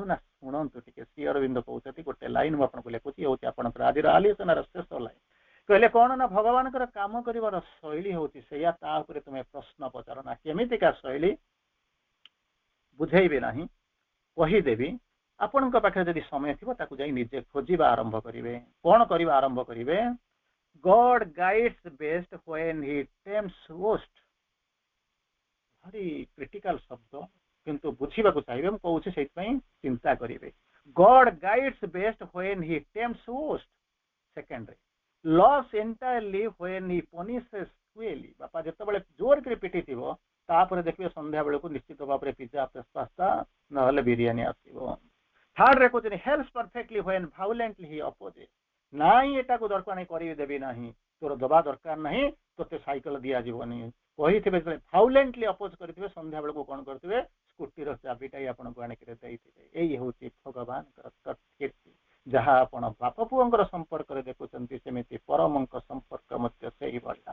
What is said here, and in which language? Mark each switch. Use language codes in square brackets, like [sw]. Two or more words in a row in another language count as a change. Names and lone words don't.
[or] ନା ଶୁଣନ୍ତୁ ଟିକେ, ଶ୍ରୀ ଅରବିନ୍ଦ କହୁଛନ୍ତି, ଗୋଟେ ଲାଇନ୍ ମୁଁ ଆପଣଙ୍କୁ ଲେଖୁଛି, ହଉଛି ଆପଣଙ୍କର ଆଜିର ଆଲୋଚନାର ଶେଷ ଲାଇନ୍। କହିଲେ କଣ ନା ଭଗବାନଙ୍କର କାମ କରିବାର ଶୈଳୀ ହଉଛି ସେଇଆ, ତା ଉପରେ ତୁମେ ପ୍ରଶ୍ନ ପଚାର ନା। କେମିତିକା ଶୈଳୀ ବୁଝେଇବି ନାହିଁ, କହିଦେବି। ଆପଣଙ୍କ ପାଖରେ ଯଦି ସମୟ ଥିବ ତାକୁ ଯାଇ ନିଜେ ଖୋଜିବା ଆରମ୍ଭ କରିବେ। କଣ କରିବା ଆରମ୍ଭ କରିବେ? [en] God guides best when he tempts most. [or] ଭାରି କ୍ରିଟିକାଲ ଶବ୍ଦ, କିନ୍ତୁ ବୁଝିବାକୁ ଚାହିଁବେ, ମୁଁ କହୁଛି ସେଇଥିପାଇଁ ଚିନ୍ତା କରିବେ। [en] God guides best when he tempts most. ସେକେଣ୍ଡରେ loves entirely when he punishes cruelly. [or] ବାପା ଯେତେବେଳେ ଜୋର କରି ପିଟିଥିବ, ତାପରେ ଦେଖିବେ ସନ୍ଧ୍ୟା ବେଳକୁ ନିଶ୍ଚିତ ଭାବରେ ପିଜା, ପାସ୍ତା ନହେଲେ ବିରିୟାନୀ ଆସିବ। [en] ଥାର୍ଡରେ କହୁଛନ୍ତି helps perfectly when violently he opposes. [or] ନାଇଁ ଏଟାକୁ ଦରକାର ନାହିଁ, କରିଦେବି ନାହିଁ, ତୋର ଦବା ଦରକାର ନାହିଁ, ତୋତେ ସାଇକେଲ ଦିଆଯିବନି କହିଥିବେ, [en] violently oppose [or] କରିଥିବେ, ସନ୍ଧ୍ୟା ବେଳକୁ କଣ କରିଥିବେ? ସ୍କୁଟିର ଚାବିଟାଇ ଆପଣଙ୍କୁ ଆଣିକି ଦେଇଥିବେ। ଏଇ ହଉଛି ଭଗବାନଙ୍କର କୀର୍ତ୍ତି। ଯାହା ଆପଣ ବାପ ପୁଅଙ୍କର ସମ୍ପର୍କରେ ଦେଖୁଛନ୍ତି, ସେମିତି ପରମଙ୍କ ସମ୍ପର୍କ ମଧ୍ୟ ସେଇଭଳିଆ।